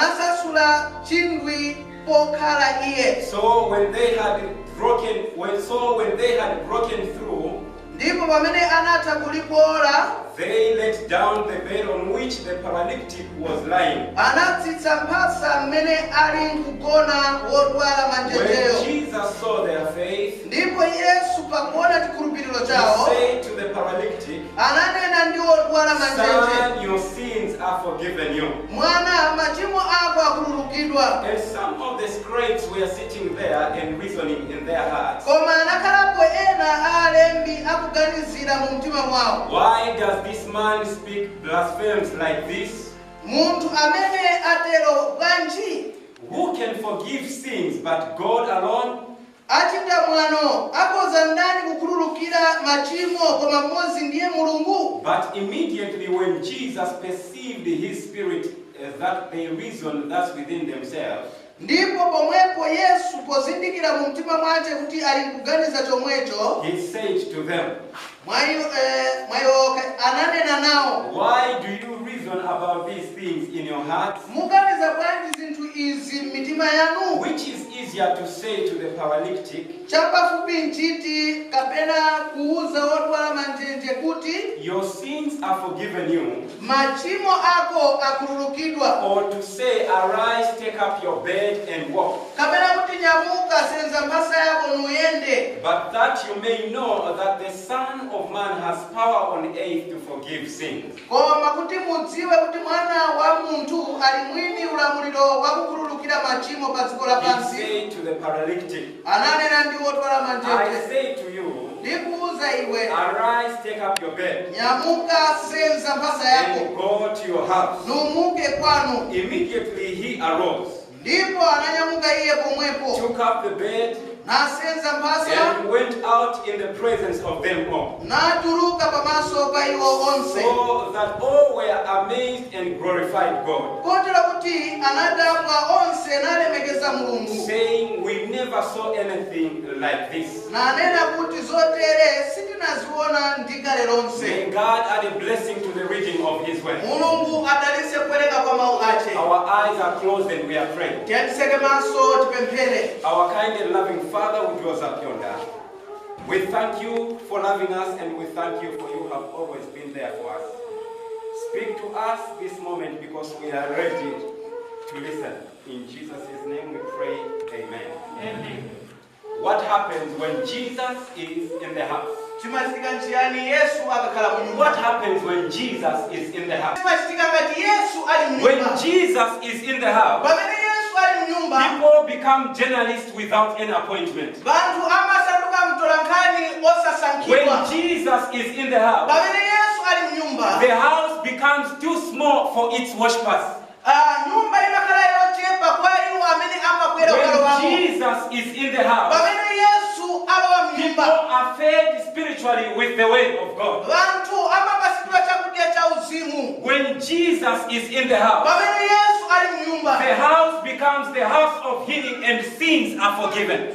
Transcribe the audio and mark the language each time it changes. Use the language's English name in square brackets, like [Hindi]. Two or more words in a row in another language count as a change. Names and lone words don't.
[English] So when they had broken through, they let down the bed on which the paralytic was lying. When Jesus saw their faith, he said to the paralytic, Son, your sins are forgiven you. [Nyanja] Mwana machimo ako akhululukidwa. [English] And some of the scribes were sitting there and reasoning in their hearts. [Nyanja] Koma anakhalapo ena alembi akuganizira mu mtima mwawo. [English] Why does this man speak blasphemies like this? [Nyanja] Munthu amene atero bwanji? [English] Who can forgive sins but God alone? [Nyanja] Achita mwano akoza ndani kukhululukira machimo koma mmodzi ndiye Mulungu. [English] But immediately when Jesus perceived his spirit that they reasoned thus within themselves, [Nyanja] Ndipo pomwepo Yesu pozindikira mu mtima mwace kuti ali kuganiza chomwecho, [English] he said to them, [Nyanja] mwayo ananena nawo, [English] why do you reason about these things in your hearts? [Nyanja] muganiza bwanji zinthu izi m'mitima yanu? [English] Which is easier to say to the paralytic, [Nyanja] Chapafupi nchiti kapena kuuza odwala manjenje kuti [English] your sins are forgiven you, [Nyanja] machimo ako akhululukidwa, [English] or to say, arise, take up your bed and walk. [Nyanja] kapena kuti nyamuka senza mphasa yako nuyende. [English] But that you may know that the Son of Man has power on earth to forgive sins. [Nyanja] Koma kuti mudziwe kuti mwana wa munthu ali mwini ulamuliro wa kukhululukira machimo pa dziko [English] He [Nyanja] lapansi. [English] said to the paralytic, [Nyanja] Ananena ndi odwala [English] I [Nyanja] manjenje, [English] say to you, [Nyanja] ndikuuza iwe, [English] arise, take up your bed, [Nyanja] nyamuka senza mphasa yako [English] and go to your house. [Nyanja] numuke kwanu. [English] Immediately he arose, [Nyanja] Ndipo ananyamuka iye pomwepo [English] took up the bed, [Nyanja] nasenza mphasa [English] and went out in the presence of them all, [Nyanja] natuluka pamaso pa iwo onse, [English] so that all were amazed and glorified God, [Nyanja] kotero kuti anadabwa onse nalemekeza Mulungu, [English] saying, we never saw anything like this. [Nyanja] nanena kuti zotere sitinaziona ndikale lonse. [English] May God add a blessing to the reading of his word. [Nyanja] Mulungu adalitse kuwerenga kwa mawu ace. [English] Our eyes are closed and we are praying. [Nyanja] Tiyandiseke maso tipemphere. [English] Our kind and loving Father who dwells up yonder, we thank you for loving us, and we thank you for you have always been there for us. Speak to us this moment because we are ready to listen. In Jesus' name we pray, amen. Amen. What happens when Jesus is in the house? [Nyanja] Chimachitika nchiyani Yesu akakhala mu nyumba? [English] What happens when Jesus is in the house? [Nyanja] Chimachitika ngati Yesu ali mu [English] When [Nyanja] nyumba? [English] Jesus is in the house, [Nyanja] Pamene Yesu ali mu nyumba, [English] people become journalists without any appointment. [Nyanja] vanthu amasanduka mtolankhani osasankhidwa. [English] When Jesus is in the house, [Nyanja] Pamene Yesu ali mu nyumba, [English] the house becomes too small for its worshippers. [Nyanja] nyumba imakhala yochepa kwa iwo amene amakwera [English] When [Nyanja] ukalowamo. [English] Jesus is in the house, [Nyanja] Pamene Yesu alowa mu [English] people [Nyanja] nyumba, [English] are fed spiritually with the word of God. [Nyanja] vanthu amapasidwa chakudya cha uzimu. [English] When Jesus is in the house, [Nyanja] Pamene Yesu ali mu nyumba, [English] the house becomes the house of healing and sins are forgiven.